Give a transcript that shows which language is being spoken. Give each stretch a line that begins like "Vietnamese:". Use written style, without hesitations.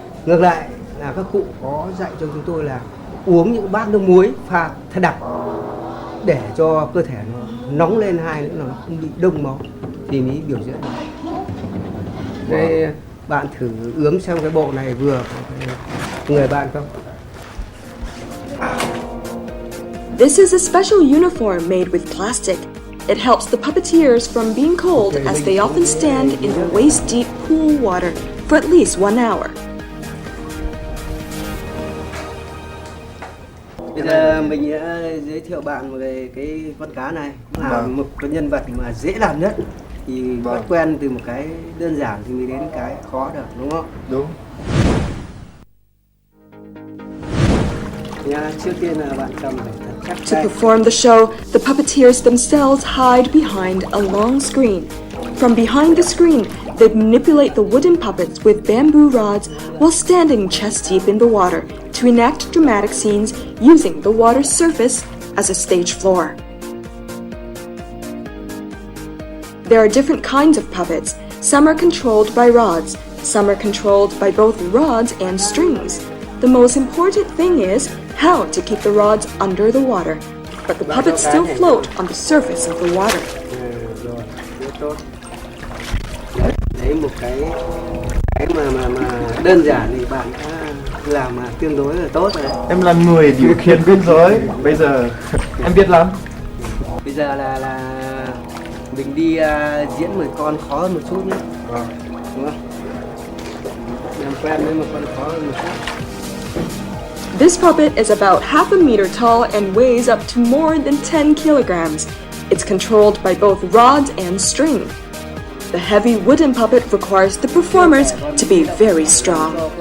Vietnamese: Ngược lại là các cụ có dạy cho chúng tôi là uống những bát nước muối pha thật đặc để cho cơ thể nó nóng lên, hai nữa là nó không bị đông máu thì mới biểu diễn. Đây bạn thử ướm xem cái bộ này vừa người bạn không?
English: This is a special uniform made with plastic. It helps the puppeteers from being cold as they often stand in the waist-deep pool water for at least 1 hour.
Vietnamese: Bây giờ mình sẽ giới thiệu bạn về cái con cá này, là một cái nhân vật mà dễ làm nhất. Thì bắt quen từ một cái đơn giản thì mới đến cái khó được, đúng không? Đúng. Nha, trước tiên là bạn cầm phải thật chắc
English: To
Vietnamese: tay.
English: perform the show, the puppeteers themselves hide behind a long screen. From behind the screen, they manipulate the wooden puppets with bamboo rods while standing chest deep in the water to enact dramatic scenes using the water's surface as a stage floor. There are different kinds of puppets. Some are controlled by rods, some are controlled by both rods and strings. The most important thing is how to keep the rods under the water, but the puppets still float on the surface of the water.
Vietnamese: Rồi, rất tốt. Đấy một cái mà đơn giản thì bạn đã làm mà tương đối là tốt rồi đấy. Em là người điều khiển con rối, bây giờ em biết lắm. Bây giờ là Mình đi diễn 10 con khó hơn một chút nhé. Đúng không? Làm quen với một con khó hơn một chút.
English: This puppet is about half a meter tall and weighs up to more than 10 kilograms. It's controlled by both rods and string. The heavy wooden puppet requires the performers to be very strong.